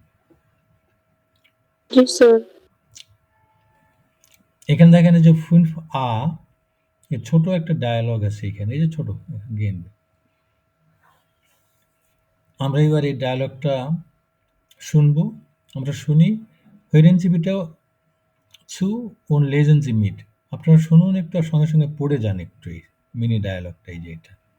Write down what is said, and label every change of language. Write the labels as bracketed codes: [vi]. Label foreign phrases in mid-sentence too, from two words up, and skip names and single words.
[bn] জি স্যার। এখানে দেখেন এই যে ফুন আ, এর ছোট একটা ডায়ালগ আছে এখানে, এই যে ছোট গেম। আমরা এবার এই ডায়ালগটা শুনবো। আমরা শুনি। [de] Hören Sie bitte zu und lesen Sie mit. [bn] আপনারা শুনুন একটু, আর সঙ্গে সঙ্গে পড়ে যান একটু এই মিনি ডায়ালগটা, এই যে এটা।